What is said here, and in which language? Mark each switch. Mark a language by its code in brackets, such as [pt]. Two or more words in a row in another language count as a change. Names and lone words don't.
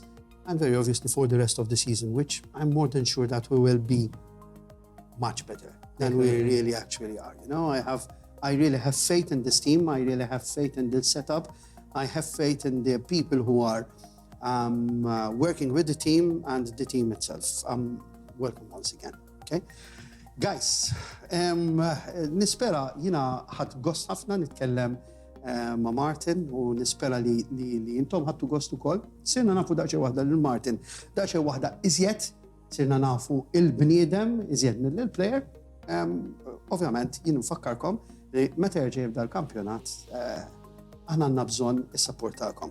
[en] And very obviously for the rest of the season, which I'm more than sure that we will be much better than we really actually are. You know, I really have faith in this team. I really have faith in this setup. I have faith in the people who are working with the team and the team itself. Welcome once again. Okay, guys. [mt] Nispera jina ħadd gost ħafna nitkellem ma' Martin u nispera li intom ħadtu gost ukoll. Sirna nafu daqsxejn waħda lil Martin, daqsxejn waħda iżjed, sirna nafu il-bniedem iżjed mill-player. Ovvjament jien nfakkarkom li meta jerġa' jibda l-kampjonat aħna għandna bżonn is-support tagħkom.